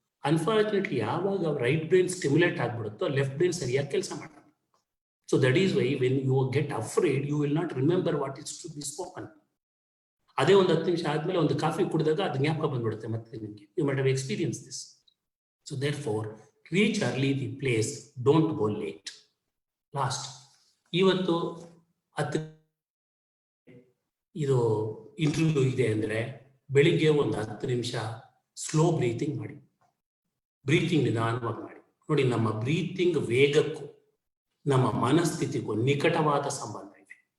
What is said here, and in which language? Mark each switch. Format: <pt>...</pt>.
<kn>Unfortunately ಯಾವಾಗ right brain stimulate ಆಗ್ಬಿಡುತ್ತೋ left brain ಸರಿಯಾಗಿ ಕೆಲಸ ಮಾಡಲ್ಲ.</kn> <en>So that is why when you get afraid you will not remember what is to be spoken.</en> <kn>ಅದೇ ಒಂದು 10 ನಿಮಿಷ ಆದ್ಮೇಲೆ ಒಂದು ಕಾಫಿ ಕುಡಿದಾಗ ಅದು ಜ್ಞಾಪಕ ಬಂದ್ಬಿಡುತ್ತೆ ಮತ್ತೆ ನಿಮಗೆ.</kn> <en>You might have experience this. So therefore, reach early the place, don't go late.</en> <kn>Last, ಇವತ್ತು 10 ಇದು ಇಂಟರ್ವ್ಯೂ ಇದೆ ಅಂದ್ರೆ ಬೆಳಿಗ್ಗೆ ಒಂದು 10 ನಿಮಿಷ ಸ್ಲೋ ಬ್ರೀತಿಂಗ್ ಮಾಡಿ. ಬ್ರೀತಿಂಗ್ ನಿಧಾನವಾಗಿ ಮಾಡಿ. ನೋಡಿ, ನಮ್ಮ ಬ್ರೀತಿಂಗ್ ವೇಗಕ್ಕೂ ನಮ್ಮ ಮನಸ್ಥಿತಿಗೂ ನಿಕಟವಾದ ಸಂಬಂಧ ಇದೆ.</kn>